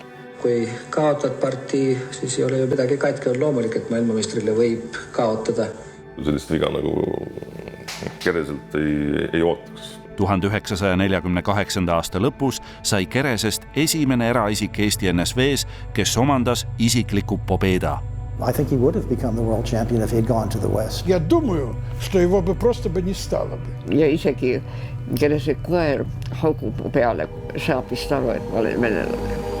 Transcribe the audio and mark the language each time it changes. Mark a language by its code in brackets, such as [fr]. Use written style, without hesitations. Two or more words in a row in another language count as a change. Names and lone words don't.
[et] Kui kaotad partii, siis ei ole ju midagi katki, on loomulik, et maailmameistrile võib kaotada. Sellist viga nagu Kereselt ei ootaks. 1948. aasta lõpus sai Keresest esimene eraisik Eesti NSVs, kes omandas isikliku pobeda. [en] I think he would have become the world champion if he had gone to the West. [ru] Я думаю, что его бы просто не стало бы. [et] Ja isegi Kerese koer haugub peale, saab vist aru, et ma olen venelane.